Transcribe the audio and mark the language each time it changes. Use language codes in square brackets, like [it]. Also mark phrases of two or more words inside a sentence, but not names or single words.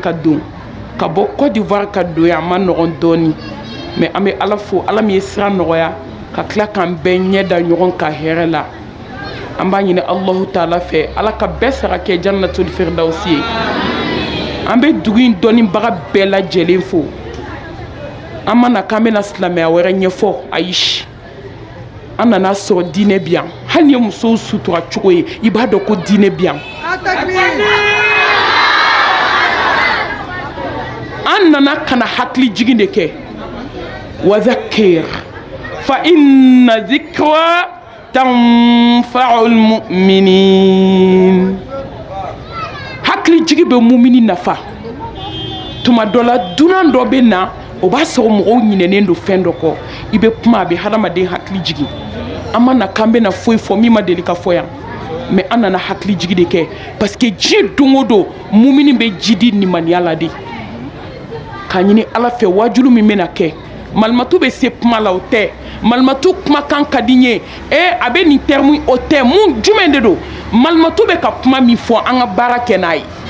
[bm] ka don ka bɔ Côte d'Ivoire ka don yan a ma nɔgɔn dɔɔni mais an bɛ ala fo ala min ye sira nɔgɔya ka tila k'an bɛɛ ɲɛ da ɲɔgɔn ka hɛrɛ la an b'a ɲini [ar] الله تعالى [bm] fɛ ala ka bɛɛ sara kɛ [ar] جنة الفردوس [bm] ye an bɛ dugu in dɔnnibaga bɛɛ lajɛlen fo an ma na k'an bɛna silamɛya wɛrɛ ɲɛfɔ ayi an nana sɔrɔ diinɛ bi yan hali ni ye musow sutura cogo ye i b'a dɔn ko diinɛ bi yan an nana kana hakili jigin de kɛ [ar] وذكر فإن الذكرى تنفع المؤمنين [bm] hakili jigi bɛ mumini nafa tuma dɔ la dunan dɔ bɛ na o b'a sɔrɔ mɔgɔw ɲinɛnen don fɛn dɔ kɔ i bɛ kuma a bɛ hadamaden hakili jigi an ma na k'an bɛna foyi fɔ min ma deli ka fɔ yan mais an nana hakili jigi de kɛ [fr] parce que [bm] diɲɛ don o don mumini bɛ ji di nimaniya la de k'a ɲini ala fɛ wajulu min bɛna kɛ malimatu bɛ se kuma la o tɛ malimatu kumakan ka di n ye a bɛ nin terme o tɛ mun jumɛn de don malimatu bɛ ka kuma min fɔ an ka baara kɛ n'a ye